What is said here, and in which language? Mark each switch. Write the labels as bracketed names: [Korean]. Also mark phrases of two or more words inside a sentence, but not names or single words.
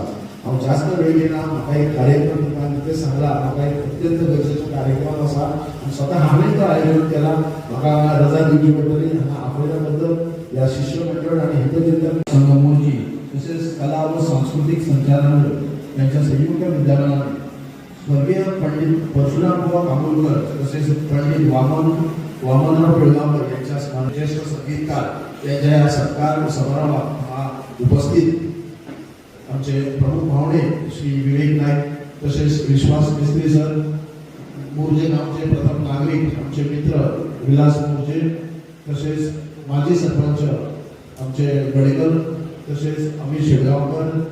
[Konkani] हांव जास्त वेळ घेना. म्हाका एक कार्यक्रम तुमकां कितें सांगला म्हाका एक अत्यंत गरजेचो कार्यक्रम आसा आनी स्वता हांवें तो आयोजन केला. म्हाका रजा दिवची पडटली. हांगा आपल्या बद्दल ह्या शिष्य मंडळ आनी हितोरिता संघ मोर्ची तशेंच कला व सांस्कृतीक संचालनालय यांच्या संयुक्त विद्यमानान स्वर्गीय [Marathi] पंडित परशुराम बुवा कांबोलकर तसेच पंडित वामनराव पिळगांवकर यांच्या ज्येष्ठ संगीतकार त्यांच्या सत्कार समारंभात उपस्थित आमचे प्रमुख पाहुणे श्री विवेक नाईक तसेच विश्वास मिस्त्री सर, मोर्जे गावचे प्रथम नागरिक आमचे मित्र विलास मोर्जे तसेच माजी सरपंच आमचे गडेकर तसेच अमित शेडगावकर,